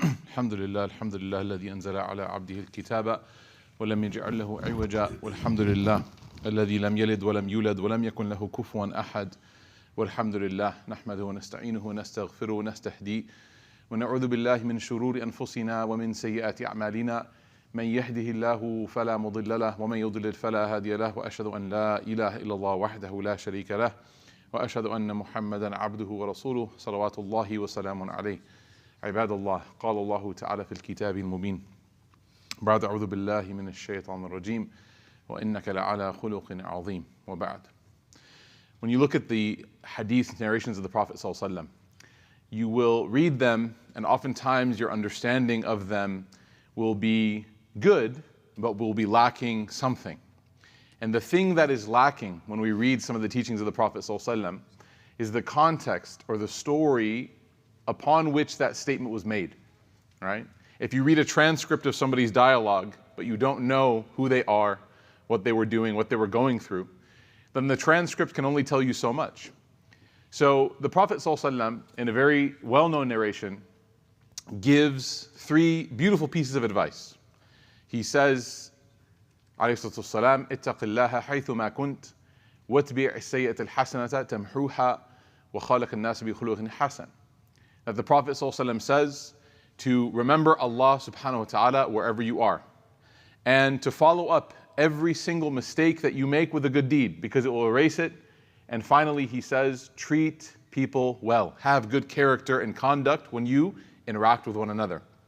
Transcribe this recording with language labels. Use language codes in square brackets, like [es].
[ar] الحمد لله الذي أنزل على عبده الكتاب ولم يجعل له عوجا، والحمد لله الذي لم يلد ولم يولد ولم يكن له كفوا أحد، والحمد لله نحمده ونستعينه ونستغفره ونستهديه ونعوذ بالله من شرور أنفسنا ومن سيئات أعمالنا، من يهده الله فلا مضل له ومن يضلل فلا هادي له، وأشهد أن لا إله إلا الله وحده لا شريك له، وأشهد أن محمدا عبده ورسوله صلوات الله وسلامه عليه. عباد الله، قال الله تعالى في الكتاب المبين بعد أعوذ بالله من الشيطان الرجيم وإنك لعلى خلق عظيم وبعد. [en] When you look at the hadith narrations of the Prophet ﷺ, you will read them, and oftentimes your understanding of them will be good, but will be lacking something. And the thing that is lacking when we read some of the teachings of the Prophet ﷺ is the context or the story upon which that statement was made, right? If you read a transcript of somebody's dialogue, but you don't know who they are, what they were doing, what they were going through, then the transcript can only tell you so much. So the Prophet ﷺ, in a very well-known narration, gives three beautiful pieces of advice. He says, [ar] عليه الصلاة والسلام, اتق الله حيثما كنت واتبع السيئة الحسنة تمحوها وخالق الناس بخلق حسن. [en] That the Prophet ﷺ says to remember Allah subhanahu wa ta'ala wherever you are, and to follow up every single mistake that you make with a good deed, because it will erase it. And finally he says, treat people well, have good character and conduct when you interact with one another.